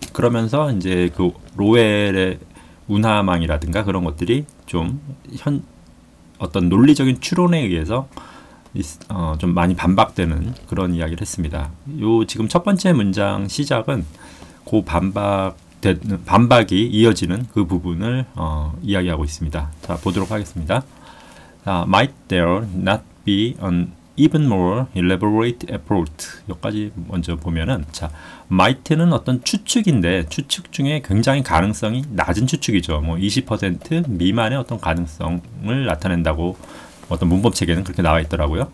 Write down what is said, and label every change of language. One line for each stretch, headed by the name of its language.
Korean: 그러면서 이제 그 로웰의 운하망이라든가 그런 것들이 좀 어떤 논리적인 추론에 의해서 좀 많이 반박되는 그런 이야기를 했습니다. 요 지금 첫 번째 문장 시작은 그 반박이 이어지는 그 부분을 이야기하고 있습니다. 자, 보도록 하겠습니다.
English: Might there not be an even more elaborate approach?
Korean: 여기까지 먼저 보면은, 자, might는 어떤 추측인데 추측 중에 굉장히 가능성이 낮은 추측이죠. 뭐 20% 미만의 어떤 가능성을 나타낸다고 어떤 문법 체계는 그렇게 나와 있더라고요.